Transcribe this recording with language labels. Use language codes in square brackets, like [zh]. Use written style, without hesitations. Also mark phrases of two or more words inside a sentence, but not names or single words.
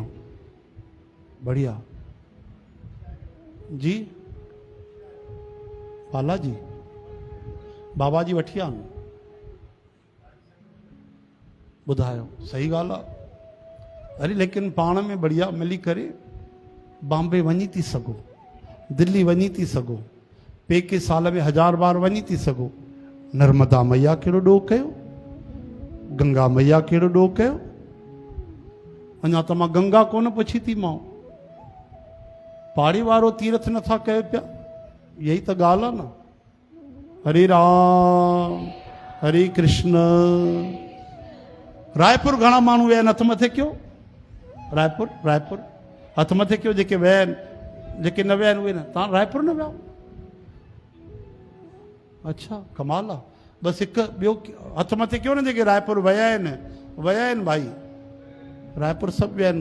[sd] बढ़िया जी। बालाजी बाबा जी वठी आन। ॿुधायो, सही ॻाल्हि आहे। अरे लेकिन पाण में बढ़िया मिली करे बॉम्बे वञी थी सघो, दिल्ली वञी थी सघो, पेके साल में 1000 बार वञी थी सघो। नर्मदा मैया कहिड़ो ॾोह कयो, गंगा मैया कहिड़ो ॾोह कयो। अञा त मां गंगा कोन पुछी थी मां, पाड़ी वारो तीर्थ नथा कयो पिया। [hi] यही तो [sd] ॻाल्हि आहे न। [hi] हरे राम हरे कृष्ण। [sd] रायपुर घणा माण्हू विया आहिनि? हथ मथे कयो। रायपुर रायपुर हथ मथे कयो। जेके विया आहिनि, जेके न विया आहिनि उहे न। तव्हां रायपुर न विया? अच्छा कमाल आहे। बसि हिकु ॿियो हथ मथे कयो न जेके रायपुर विया आहिनि। विया आहिनि भाई, रायपुर सभु विया आहिनि।